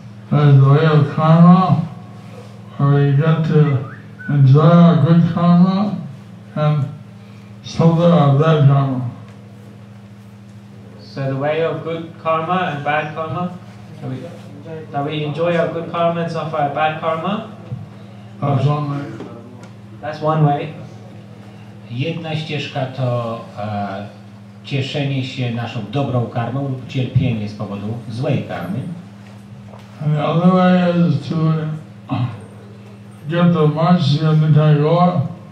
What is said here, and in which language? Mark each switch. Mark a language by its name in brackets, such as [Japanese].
[English] There's the way of karma, where we get to enjoy our good karma and suffer our bad karma. So the way of good karma and bad karma, that we enjoy our good karma and suffer our bad karma. That's one way. That's one way. [Polish] Jedna ścieżka to cieszenie się naszą dobrą karmą lub cierpienie z powodu złej karmy. [English] And the other way is to get the mercy of Nitai Gaur.